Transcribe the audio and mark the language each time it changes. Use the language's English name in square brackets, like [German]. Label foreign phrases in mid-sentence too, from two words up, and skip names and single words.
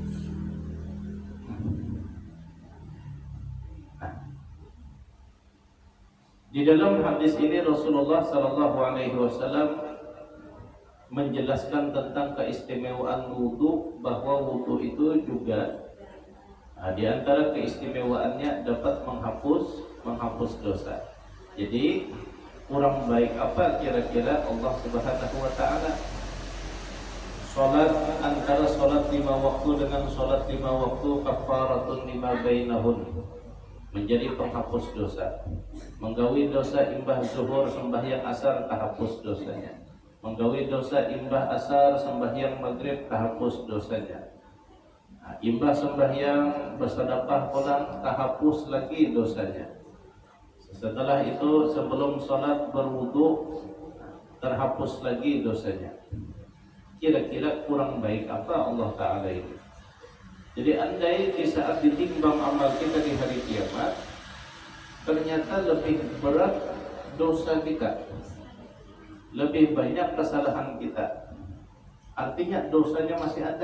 [Indonesian] Di dalam hadis ini Rasulullah [Arabic] صلى الله عليه وسلم [Indonesian] menjelaskan tentang keistimewaan wudu, bahwa wudu itu juga di antara keistimewaannya dapat menghapus dosa. Jadi kurang baik apa kira-kira [Arabic] الله سبحانه وتعالى? [Indonesian] Salat, antara salat 5 waktu dengan salat 5 waktu, [Arabic] كفارة لما بينهن, [Indonesian] menjadi penghapus dosa. [Banjar] Menggawi dosa imbah zuhur sembahyang asar, terhapus dosanya. Menggawi dosa imbah asar sembahyang maghrib, terhapus dosanya. Imbah sembahyang bersedekah pulang, [Indonesian] terhapus lagi dosanya. Setelah itu sebelum sholat berwudu, terhapus lagi dosanya. Kira-kira kurang baik apa Allah Ta'ala ini? Jadi andai di saat ditimbang amal kita di hari kiamat, ternyata lebih berat dosa kita, lebih banyak kesalahan kita, artinya dosanya masih ada.